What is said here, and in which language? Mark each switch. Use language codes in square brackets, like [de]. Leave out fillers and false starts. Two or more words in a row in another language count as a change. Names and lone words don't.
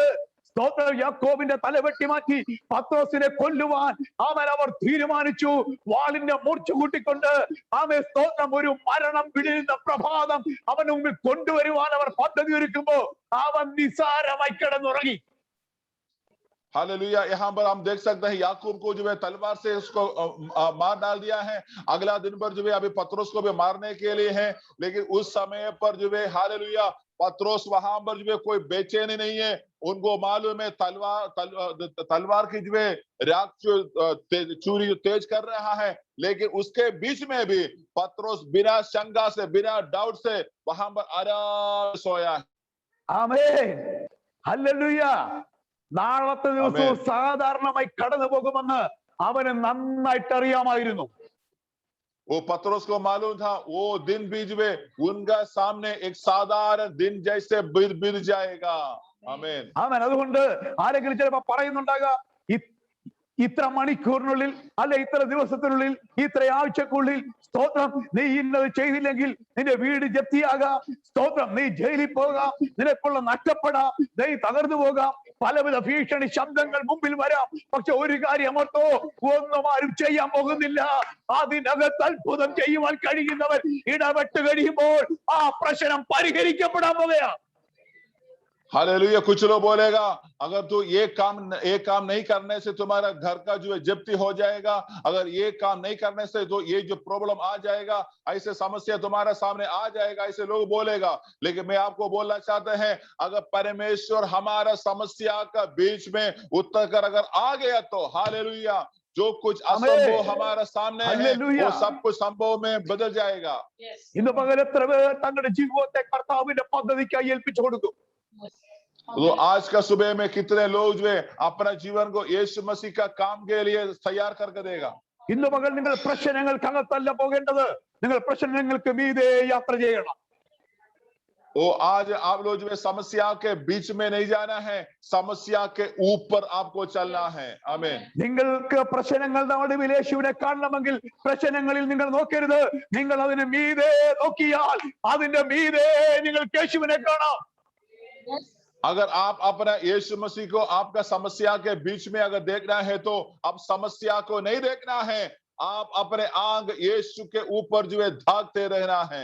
[ml] സ്തോത്രം. യാക്കോബിന്റെ തല വെട്ടി മാറ്റി പത്രോസിനെ കൊല്ലുവാൻ അവർ തീരുമാനിച്ചു. വാളിന്റെ മൂർച്ച കൂട്ടിക്കൊണ്ട് സ്തോത്രം ഒരു മരണം പിടിയുന്ന പ്രഭാതം അവന് മുമ്പിൽ കൊണ്ടുവരുവാൻ അവർ പദ്ധതി ഒരുക്കുമ്പോ അവൻ നിസാരമായി കിടന്നുറങ്ങി. [hi] हालेलुया। यहाँ पर हम देख सकते हैं याकूब को जो है तलवार से उसको मार डाल दिया है। अगला दिन पर जो है अभी पत्रोस को भी मारने के लिए है, लेकिन उस समय पर जो है हालेलुया पत्रोस वहां पर जो है कोई बेचैनी नहीं है। उनको मालूम है तलवार की जो है राख चूरी तेज कर रहा है, लेकिन उसके बीच में भी पत्रोस बिना शंका से बिना डाउट से वहां पर आराम सोया है। [ml] ആമേൻ. ഹല്ലേലൂയ. നാളത്തെ ദിവസവും സാധാരണമായി കടന്നു പോകുമെന്ന് അവന് നന്നായിട്ട് അറിയാമായിരുന്നു. [hi] वो पत्रोस को मालूम था वो दिन भी जो है उनका सामने एक साधारण दिन जैसे बीत जाएगा। आमीन। [ml] ആമേൻ. അതുകൊണ്ട് ആരെങ്കിലും ചിലപ്പോ പറയുന്നുണ്ടാകാം, ഇത്ര മണിക്കൂറിനുള്ളിൽ അല്ലെ ഇത്ര ദിവസത്തിനുള്ളിൽ ഇത്ര ആഴ്ചക്കുള്ളിൽ സ്തോത്രം നീ ഇന്നത് ചെയ്തില്ലെങ്കിൽ നിന്റെ വീട് ജപ്തിയാകാം, സ്തോത്രം നീ ജയിലിൽ പോകാം, നിനക്കുള്ള നഷ്ടപ്പെടാം, നീ തകർന്നു പോകാം, പലവിധ ഭീഷണി ശബ്ദങ്ങൾ മുമ്പിൽ വരാം. പക്ഷെ ഒരു കാര്യം ഓർത്തോ, ഒന്നും ആരും ചെയ്യാൻ പോകുന്നില്ല. അതിനകത്ത് അത്ഭുതം ചെയ്യുവാൻ കഴിയുന്നവർ ഇടപെട്ട് കഴിയുമ്പോൾ ആ പ്രശ്നം പരിഹരിക്കപ്പെടാൻ പോകുകയാണ്. [hi] हालेलुया। कुछ लोग बोलेगा अगर तू ये काम नहीं करने से तुम्हारा घर का जो है जब्ती हो जाएगा, अगर ये काम नहीं करने से तो ये जो प्रॉब्लम आ जाएगा, ऐसे समस्या तुम्हारे सामने आ जाएगा, ऐसे लोग बोलेगा। लेकिन मैं आपको बोलना चाहते हैं, अगर परमेश्वर हमारा समस्या का बीच में उतर कर अगर आ गया तो हालेलुया जो कुछ असंभव हमारे सामने है वो सब कुछ संभव में बदल जाएगा। [ml] ഇന്ന് പകൽ എത്ര പേർ തങ്ങളുടെ ജീവിതത്തെ കർത്താവിന്റെ പദ്ധതിക്കായി ഏൽപ്പിച്ചു കൊടുക്കും? [hi] तो आज का सुबह में कितने लोग जो है अपना जीवन को यीशु मसीह का काम के लिए तैयार करके देगा? [ml] ഇന്ന് പകൽ നിങ്ങൾ പ്രശ്നങ്ങൾക്കകത്തല്ല പോകേണ്ടത്, നിങ്ങൾ പ്രശ്നങ്ങൾക്ക് മീതെ യാത്ര ചെയ്യണം. [hi] वो आज आप लोग जो है समस्या के बीच में नहीं जाना है, समस्या के ऊपर आपको चलना है। आमीन। [ml] നിങ്ങൾക്ക് പ്രശ്നങ്ങൾ നടുവിൽ യേശുവിനെ കാണണമെങ്കിൽ പ്രശ്നങ്ങളിൽ നിങ്ങൾ നോക്കരുത്, നിങ്ങൾ അതിന് മീതെ നോക്കിയാൽ അതിന്റെ മീതെ നിങ്ങൾ യേശുവിനെ കാണാം. [hi] अगर आप अपना यीशु मसीह को आपका समस्या के बीच में अगर देखना है तो अब समस्या को नहीं देखना है, आप अपने आंग यीशु के ऊपर जो है धाकते रहना है।